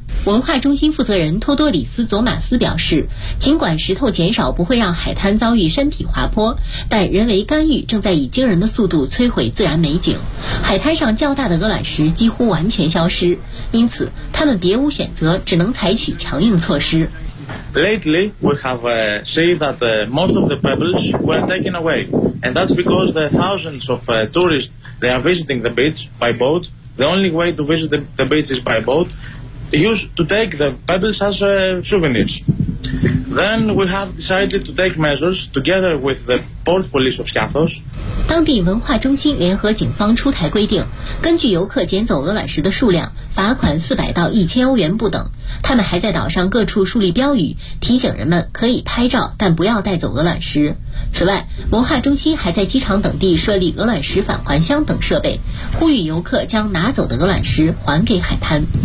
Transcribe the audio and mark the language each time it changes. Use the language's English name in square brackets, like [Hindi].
[Chinese] 文化中心负责人托多里斯·佐马斯表示，尽管石头减少不会让海滩遭遇山体滑坡，但人为干预正在以惊人的速度摧毁自然美景。海滩上较大的鹅卵石几乎完全消失，因此他们别无选择，只能采取强硬措施。 [English] Lately, we have seen that most of the pebbles were taken away, and that's because the thousands of tourists they are visiting the beach by boat. The only way to visit the beach is by boat. They used to take the pebbles as souvenirs. Then we have decided to take measures together with the port police of Skiathos. [Chinese] 当地文化中心联合警方出台规定，根据游客捡走鹅卵石的数量，罚款400到1000欧元不等。他们还在岛上各处树立标语，提醒人们可以拍照，但不要带走鹅卵石。此外，文化中心还在机场等地设立鹅卵石返还箱等设备，呼吁游客将拿走的鹅卵石还给海滩。